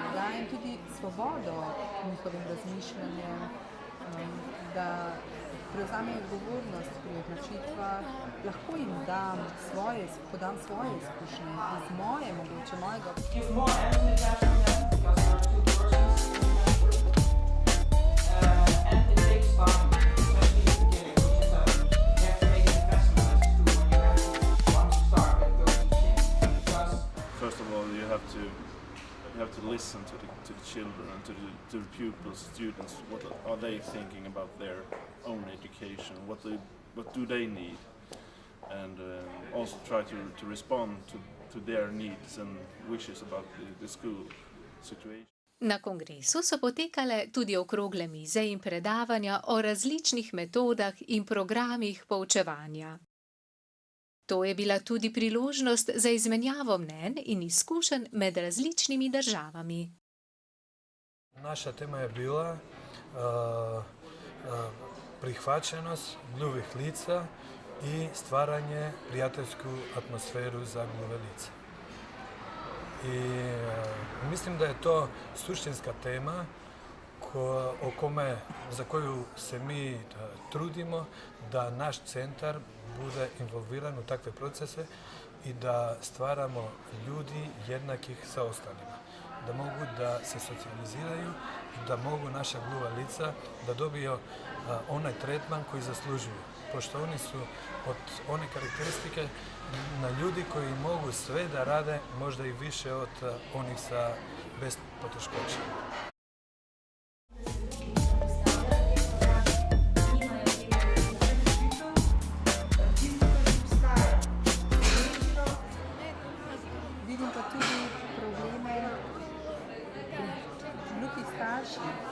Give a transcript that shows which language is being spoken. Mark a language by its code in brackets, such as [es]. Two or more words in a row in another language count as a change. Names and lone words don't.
[sl] Dajem tudi svobodo njihovim razmišljanjem, da prevzamejo odgovornost pri odločitvah, lahko jim podam svoje izkušnje iz mojega. [en] First of all, you have to listen to the children and to the pupils, students. What are they thinking about their own education? What do they need? And also try to respond to their needs and wishes about the school situation. [sl] Na kongresu so potekale tudi okrogle mize in predavanja o različnih metodah in programih poučevanja. To je bila tudi priložnost za izmenjavo mnenj in izkušenj med različnimi državami. [sr] Naša tema je bila prihvaćenost gluhih lica i stvaranje prijateljsku atmosferu za gluhe lica. I mislim da je to suštinska tema za koju se mi trudimo da naš centar bude involviran u takve procese i da stvaramo ljudi jednakih sa ostalima. Da mogu da se socijaliziraju i da mogu naša gluha lica da dobiju onaj tretman koji zaslužuju. Pošto oni su od one karakteristike na ljudi koji mogu sve da rade, možda i više od onih bez poteškoća. [sl] Vidim pa tudi probleme gluhih staršev.